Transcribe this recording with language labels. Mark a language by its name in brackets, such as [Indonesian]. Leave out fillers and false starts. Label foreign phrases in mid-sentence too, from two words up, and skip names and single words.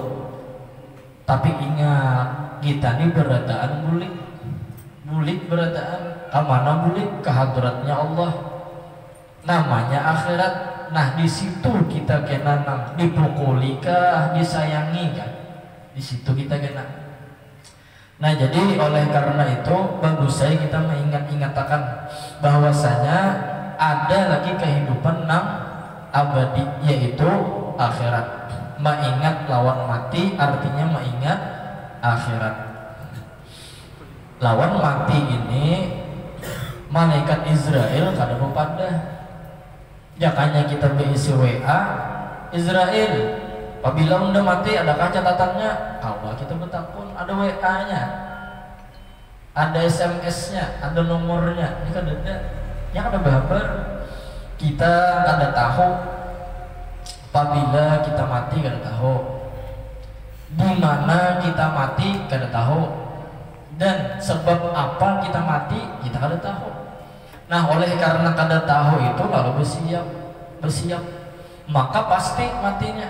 [Banjar] Tapi ingat, kita ini berataan bulik berataan kemana bulik? [Indonesian] Ke hadratnya Allah, namanya akhirat. [Banjar] Nah di situ kita kena dipukuli kah, disayangi kan? Di situ kita kena. [Indonesian] Nah jadi oleh karena itu bagus saya kita mengingat-ingatkan bahwasanya ada lagi kehidupan abadi yaitu akhirat. Mengingat lawan mati artinya mengingat akhirat. [Banjar] Lawan mati ini malaikat Israel kada pada. Jakanya kita berisi WA Israel, apabila udah mati adakah catatannya? [Indonesian] Kalau kita bertakun ada WA-nya, ada SMS-nya, ada nomornya. [Banjar] Ini kan ada, yang ada kabar kita kada tahu. Apabila kita mati kada tahu, di mana kita mati kada tahu, dan sebab apa kita mati kita kada tahu. Nah oleh karena kada tahu itu lalu bersiap, maka pasti matinya.